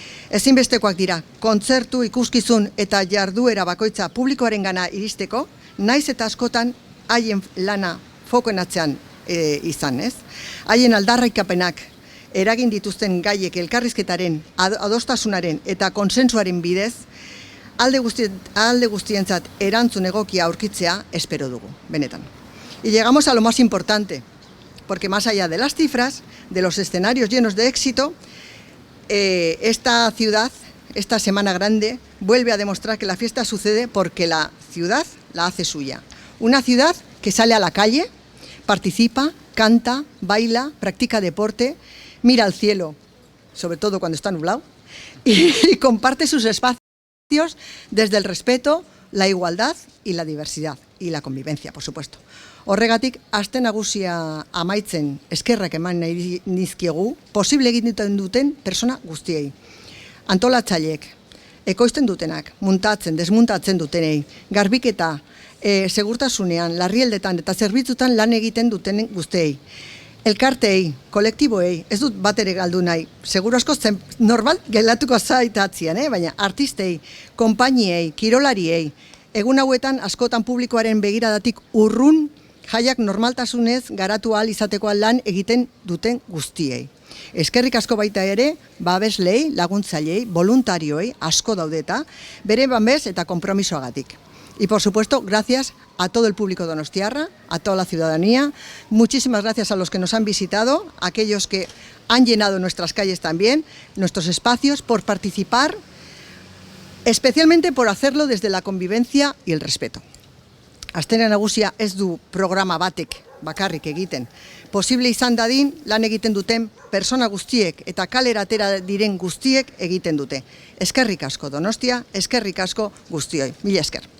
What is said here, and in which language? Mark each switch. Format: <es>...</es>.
<eu>Ezinbestekoak dira, kontzertu, ikuskizun eta jarduera bakoitza publikoarengana iristeko, naiz eta askotan haien lana fokoen atzean izan, ez? Haien aldarrikapenak eragin dituzten gaiek elkarrizketaren, adostasunaren eta konsensuaren bidez, alde guztientzat erantzun egokia aurkitzea espero dugu, benetan.</eu> <es>Y llegamos a lo más importante, porque más allá de las cifras, de los escenarios llenos de éxito, esta ciudad, esta Semana Grande, vuelve a demostrar que la fiesta sucede porque la ciudad la hace suya. Una ciudad que sale a la calle, participa, canta, baila, practica deporte, mira al cielo, sobre todo cuando está nublado, y comparte sus espacios desde el respeto, la igualdad y la diversidad, y la convivencia, por supuesto.</es> <eu>Horregatik, aste nagusia amaitzen eskerrak eman nahi nizkiegu, posible egiten duten persona guztiei. Antolatzaileek, ekoizten dutenak, muntatzen, desmuntatzen dutenei, garbiketa, segurtasunean, larrialdetan eta zerbitzutan lan egiten duten guztiei. Elkarteei, kolektiboei, ez dut bat ere galdu nahi, seguru asko normal gelatuko zaitatzen, baina artistei, konpainiei, kirolariei, egun hauetan askotan publikoaren begiradatik urrun, jaiak normaltasunez garatu ahal izateko lan egiten duten guztiei. Eskerrik asko baita ere, babeslei, laguntzailei, voluntarioei, asko daudeta, bere babes eta konpromisoagatik.</eu> <es>Y por supuesto, gracias a todo el público donostiarra, a toda la ciudadanía. Muchísimas gracias a los que nos han visitado, a aquellos que han llenado nuestras calles también, nuestros espacios, por participar, especialmente por hacerlo desde la convivencia y el respeto.</es> <eu>Astena nagusia ez du programa batek bakarrik egiten. Posible izan dadin lan egiten duten persona guztiek eta kalera atera diren guztiek egiten dute. Eskerrik asko Donostia, eskerrik asko guztioi. Mila esker.</eu>